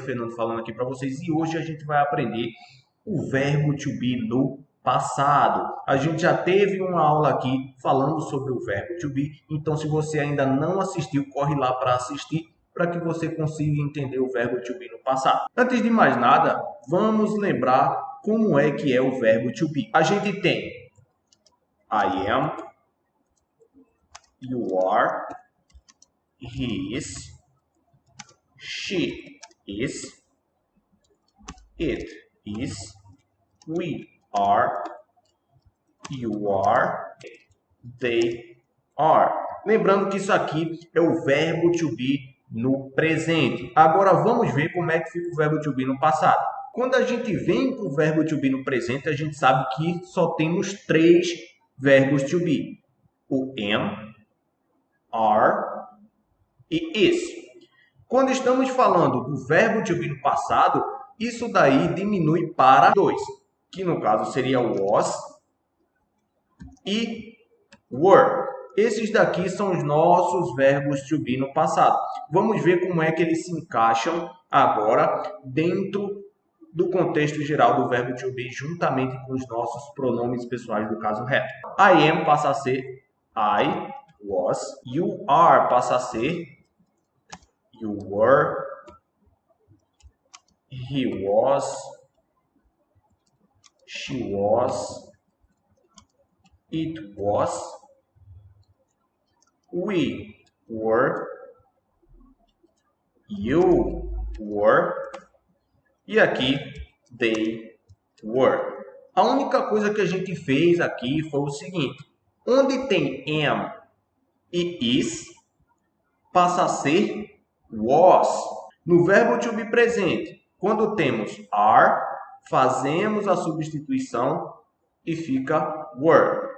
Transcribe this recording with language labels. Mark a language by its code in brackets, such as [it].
[pt] Fernando falando aqui para vocês e hoje a gente vai aprender o verbo to be no passado. A gente já teve uma aula aqui falando sobre o verbo to be, então se você ainda não assistiu, corre lá para assistir para que você consiga entender o verbo to be no passado. Antes de mais nada, vamos lembrar como é que é o verbo to be. A gente tem [en] I am, you are, he is, she is, it is, we are, you are, they are. [pt] Lembrando que isso aqui é o verbo to be no presente. Agora vamos ver como é que fica o verbo to be no passado. Quando a gente vem com o verbo to be no presente, a gente sabe que só temos três verbos to be. O am, are e is. Quando estamos falando do verbo to be no passado, isso daí diminui para dois, que no caso seria was e were. Esses daqui são os nossos verbos to be no passado. Vamos ver como é que eles se encaixam agora dentro do contexto geral do verbo to be, juntamente com os nossos pronomes pessoais do caso reto. [en] I am [pt] passa a ser [en] I was, you are passa a ser you were, he was, she was, it was, we were, you were [pt] e aqui [en] they were. [pt] A única coisa que a gente fez aqui foi o seguinte: onde tem am e is, passa a ser was. No verbo to be presente, quando temos are, fazemos a substituição e fica were.